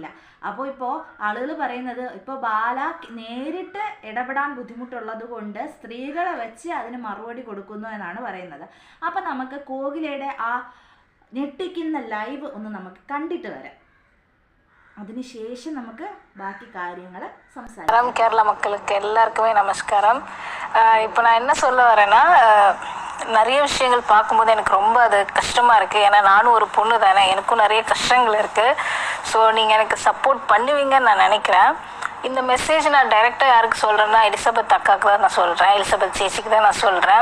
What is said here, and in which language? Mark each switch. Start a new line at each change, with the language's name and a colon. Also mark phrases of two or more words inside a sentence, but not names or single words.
Malayalam: അപ്പോൾ ഇപ്പോൾ ആളുകൾ പറയുന്നത്, ഇപ്പോൾ ബാല നേരിട്ട് ഇടപെടാൻ ബുദ്ധിമുട്ടുള്ളത് കൊണ്ട് സ്ത്രീകളെ വെച്ച് അതിന് മറുപടി കൊടുക്കുന്നു എന്നാണ് പറയുന്നത്. അപ്പം നമുക്ക് കോകിലയുടെ ആ ഞെട്ടിക്കുന്ന ലൈവ് ഒന്ന് നമുക്ക് കണ്ടിട്ട് വരാം. അതിനുശേഷം നമുക്ക് ബാക്കി കാര്യങ്ങൾ സംസാരിക്കാം.
Tamil: கேரள மக்களுக்கு எல்லாருக்குமே நமஸ்காரம். இப்போ நான் என்ன சொல்ல வரேன்னா, நிறைய விஷயங்கள் பார்க்கும்போது எனக்கு ரொம்ப அது கஷ்டமாக இருக்குது. ஏன்னா நானும் ஒரு பொண்ணு தானே, எனக்கும் நிறைய கஷ்டங்கள் இருக்குது. ஸோ நீங்கள் எனக்கு சப்போர்ட் பண்ணுவீங்கன்னு நான் நினைக்கிறேன். இந்த மெசேஜ் நான் டைரெக்டாக யாருக்கு சொல்கிறேன்னா, எலிசபெத் அக்காவுக்கு தான் நான் சொல்கிறேன், எலிசபெத் சேச்சிக்கு தான் நான் சொல்கிறேன்.